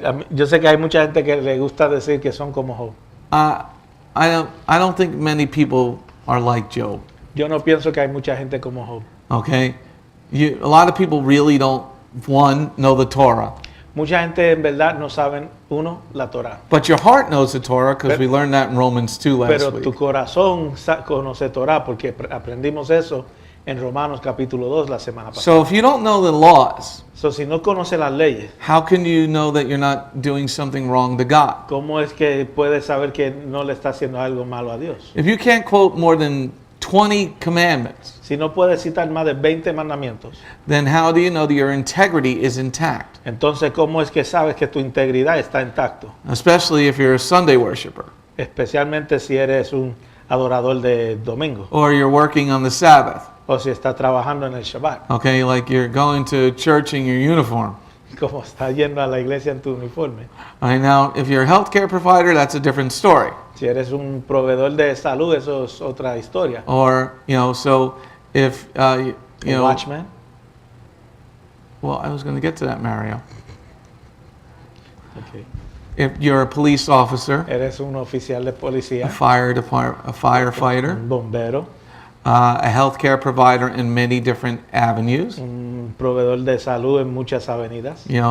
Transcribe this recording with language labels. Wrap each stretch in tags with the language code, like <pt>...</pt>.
<es>Yo sé que hay mucha gente que le gusta decir que son como Job.</es> <en>I don't think many people are like Job.</en> <es>Yo no pienso que hay mucha gente como Job.</es> <en>Okay, a lot of people really don't know the Torah.</en> <es>Mucha gente en verdad no saben, uno, la Torah.</es> <en>But your heart knows the Torah because we learned that in Romans 2 last</en> <es>Pero</es> <en>week.</en> <es>tu corazón conoce Torah porque aprendimos eso en Romanos capítulo 2 la semana pasada.</es> <en>So if you don't know the laws,</en> <es>So, si no conoce las leyes,</es> <en>how can you know that you're not doing something wrong to God?</en> <es>¿cómo es que puedes saber que no le está haciendo algo malo a Dios?</es> <en>If you can't quote more than 20 commandments,</en> <es>Si no puedes citar más de 20 mandamientos,</es> <en>then how do you know that your integrity is intact?</en> <es>entonces ¿cómo es que sabes que tu integridad está intacto?</es> <en>Especially if you're a Sunday worshiper</en> <es>Especialmente si eres un adorador de domingo</es> <en>or you're working on the Sabbath.</en> <es>o si estás trabajando en el Shabbat,</es> <en>Okay, like you're going to church in your uniform.</en> <es>como estás yendo a la iglesia en tu uniforme.</es> <en>All right, now, if you're a healthcare provider, that's a different story.</en> <es>Si eres un proveedor de salud, eso es otra historia.</es> <en>Or, so if, you</en> <es>Un</es> <en>know, watchman, well, I was going to get to that, Mario. okay. If you're a police officer,</en> <es>Eres un oficial de a policía,</es> <en>a firefighter,</en> <es>un bombero,</es> <en>a healthcare provider in many different avenues,</en> <es>un proveedor de salud en muchas avenidas,</es>